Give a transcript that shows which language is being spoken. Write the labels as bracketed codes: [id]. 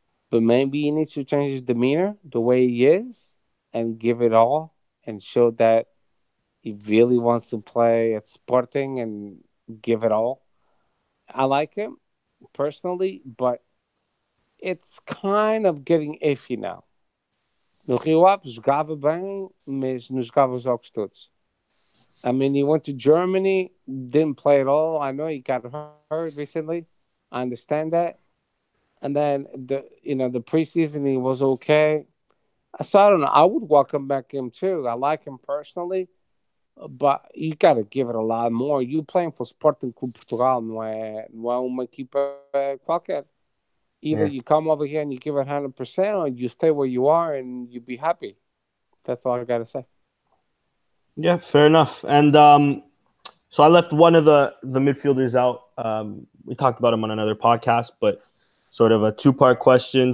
[en] But maybe he needs to change his demeanor, the way he is, and give it all, and show that he really wants to play at Sporting and give it all. I like him personally, but it's kind of getting iffy now. [pt] No Rio Ave jogava bem, mas não jogava os jogos todos. [en] I mean, he went to Germany, didn't play at all. I know he got hurt recently. I understand that. And then the preseason he was okay. So I don't know. I would welcome back him too. I like him personally, but you got to give it a lot more. You playing for Sporting Clube Portugal, [pt] não é uma equipa qualquer. [en] Either you come over here and you give it 100%, or you stay where you are and you be happy. That's all I got to say. Yeah, fair enough. And so I left one of the midfielders out. We talked about him on another podcast, but sort of a two-part question.